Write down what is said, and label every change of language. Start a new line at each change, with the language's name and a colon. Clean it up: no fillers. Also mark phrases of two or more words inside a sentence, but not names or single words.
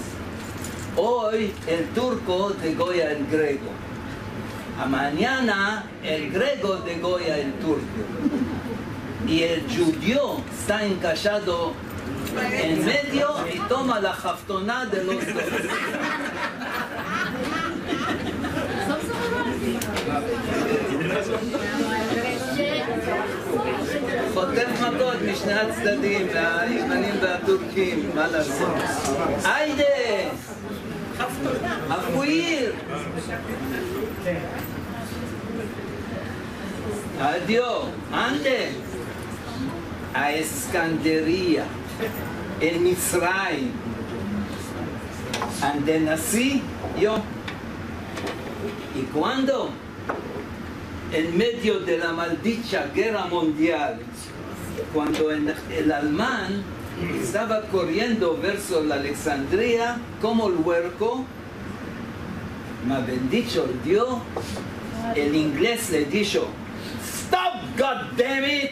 Ladino: Hoy el turco degolla el griego. A mañana el griego degolla el turco. Y el judío está encajado en medio y toma la jaftoná de los dos.
Hebrew: חוטף מכות משני הצדדים, הימנים והטורקים, מה לעשות?
Ladino: היידה! הפויר! אדיו, אנדה! האסקנדריה, אל מצרים, ande nací yo. ¿Y cuándo? En medio de la maldita guerra mundial, cuando el alemán estaba corriendo verso la Alexandria como el huerco, me bendicho el Dios, el inglés le dijo,
English: "Stop, goddammit!"